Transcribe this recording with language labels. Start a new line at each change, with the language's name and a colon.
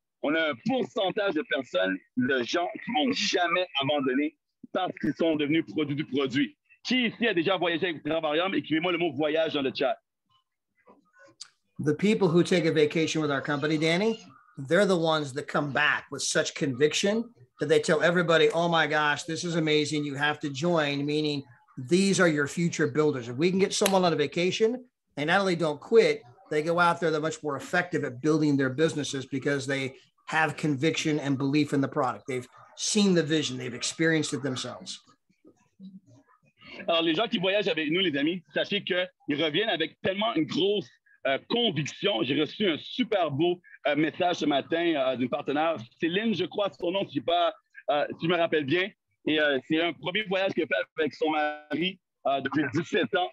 French: On a un pourcentage de personnes, de gens qui ne vont jamais abandonner parce qu'ils sont devenus produits du produit. Qui ici a déjà voyagé avec Travarium? Écrivez-moi le mot voyage dans le chat.
English: The people who take a vacation with our company, Danny, they're the ones that come back with such conviction that they tell everybody, oh my gosh, this is amazing. You have to join, meaning these are your future builders. If we can get someone on a vacation, they not only don't quit, they go out there, they're much more effective at building their businesses because they have conviction and belief in the product. They've seen the vision, they've experienced it themselves.
French: Alors, les gens qui voyagent avec nous, les amis, sachez qu'ils reviennent avec tellement une grosse conviction. J'ai reçu un super beau message ce matin d'une partenaire, Céline, je crois, son nom, si je me rappelle bien. Et c'est un premier voyage qu'elle a fait avec son mari depuis 17 ans.